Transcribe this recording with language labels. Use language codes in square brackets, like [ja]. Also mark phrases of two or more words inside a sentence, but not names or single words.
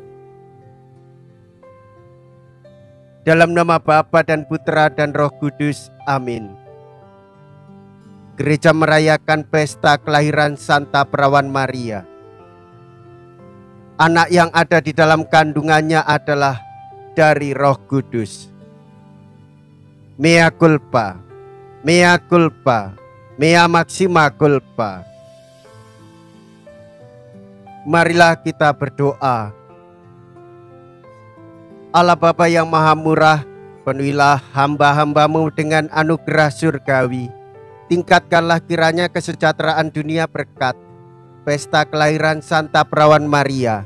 [id] Dalam nama Bapa dan Putra dan Roh Kudus, amin. Gereja merayakan pesta kelahiran Santa Perawan Maria. Anak yang ada di dalam kandungannya adalah dari Roh Kudus. [la] Mea culpa, mea culpa, mea maxima culpa. [id] Marilah kita berdoa. Allah Bapa yang Maha Murah, penuhilah hamba-hambamu dengan anugerah surgawi. Tingkatkanlah kiranya kesejahteraan dunia berkat pesta kelahiran Santa Perawan Maria.